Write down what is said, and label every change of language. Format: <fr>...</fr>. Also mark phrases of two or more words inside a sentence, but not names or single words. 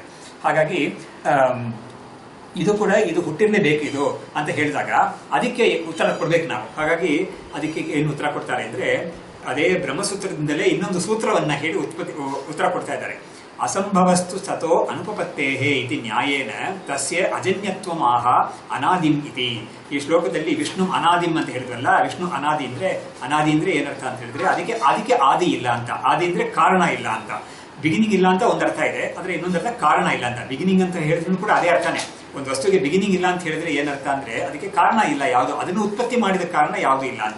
<kn>ಹಾಗಾಗಿ ಇದು ಕೂಡ ಇದು ಹುಟ್ಟಿರ್ಲೇಬೇಕು ಇದು ಅಂತ ಹೇಳಿದಾಗ ಅದಕ್ಕೆ ಉತ್ತರ ಕೊಡ್ಬೇಕು ನಾವು. ಹಾಗಾಗಿ ಅದಕ್ಕೆ ಏನು ಉತ್ತರ ಕೊಡ್ತಾರೆ ಅಂದ್ರೆ, ಅದೇ ಬ್ರಹ್ಮಸೂತ್ರದಿಂದಲೇ ಇನ್ನೊಂದು ಸೂತ್ರವನ್ನ ಹೇಳಿ ಉತ್ತರ ಕೊಡ್ತಾ ಇದ್ದಾರೆ.</kn> <sa>ಅಸಂಭವಸ್ತು ಸತೋ ಅನುಪಪತ್ತೇಹೇ ಇತಿ ನ್ಯಾಯೇನ ತಸ್ಯ ಅಜನ್ಯತ್ವಂ ಆಹ ಅನಾದಿಂ ಇತಿ.</sa> <kn>ಈ ಶ್ಲೋಕದಲ್ಲಿ ವಿಷ್ಣು ಅನಾದಿಂ ಅಂತ ಹೇಳಿದ್ರಲ್ಲ, ವಿಷ್ಣು ಅನಾದಿ ಅಂದ್ರೆ ಏನರ್ಥ ಅಂತ ಹೇಳಿದ್ರೆ ಅದಕ್ಕೆ ಆದಿ ಇಲ್ಲ ಅಂತ. ಆದಿ ಅಂದ್ರೆ ಕಾರಣ ಇಲ್ಲ ಅಂತ. ಬಿಗಿನಿಂಗ್ ಇಲ್ಲ ಅಂತ ಒಂದು ಅರ್ಥ ಇದೆ, ಆದ್ರೆ ಇನ್ನೊಂದು ಅರ್ಥ ಕಾರಣ ಇಲ್ಲ ಅಂತ. ಬಿಗಿನಿಂಗ್ ಅಂತ ಹೇಳಿದ್ರು ಕೂಡ ಅದೇ ಅರ್ಥನೇ. ಒಂದು ವಸ್ತುವಿಗೆ ಬಿಗಿನಿಂಗ್ ಇಲ್ಲ ಅಂತ ಹೇಳಿದ್ರೆ ಏನರ್ಥ ಅಂದ್ರೆ ಅದಕ್ಕೆ ಕಾರಣ ಇಲ್ಲ, ಯಾವುದು ಅದನ್ನು ಉತ್ಪತ್ತಿ ಮಾಡಿದ ಕಾರಣ ಯಾವುದು ಇಲ್ಲ ಅಂತ.</kn>